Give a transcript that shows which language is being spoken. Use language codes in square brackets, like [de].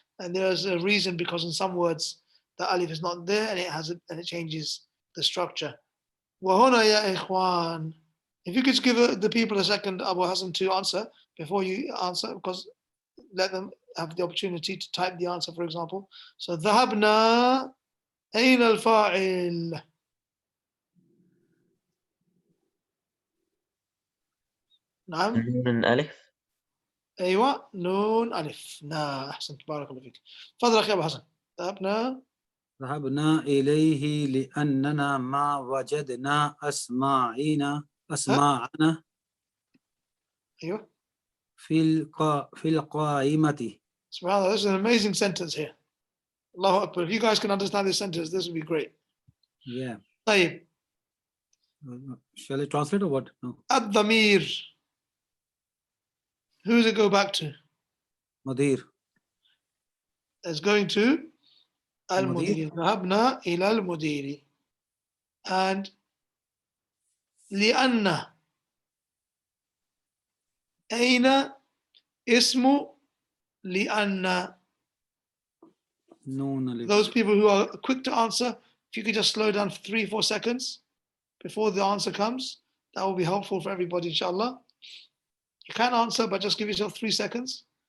[en] And there's a reason, because in some words the alif is not there and it changes the structure. [ar] وَهُنَا يَا إِخْوَانِ. [en] If you could just give the people a second, Abu Hassan, to answer before you answer, because let them have the opportunity to type the answer, for example. [ar] So ذهبنا أين الفاعل؟ نعم. نون ألف. أيوة نون ألف. نعم أحسنت بارك الله فيك. تفضل يا أبو حسن. ذهبنا إليه لأننا ما وجدنا أسماعنا أيوة. في القائمة. [en] SubhanAllah, this is an amazing sentence here. Allahu Akbar. If you guys can understand this sentence, this would be great. Yeah. [ar] طيب. [en] Shall I translate or what? No. [ar] الضمير. [en] Who does it go back to? [ar] مدير. [en] It's going to المدير. [ar] ذهبنا إلى المدير. And لأن أين اسم لأن. [en] Those people who are quick to answer, if you could just slow down for 3-4 seconds before the answer comes, that will be helpful for everybody, inshallah. You can't answer, but just give yourself 3 seconds.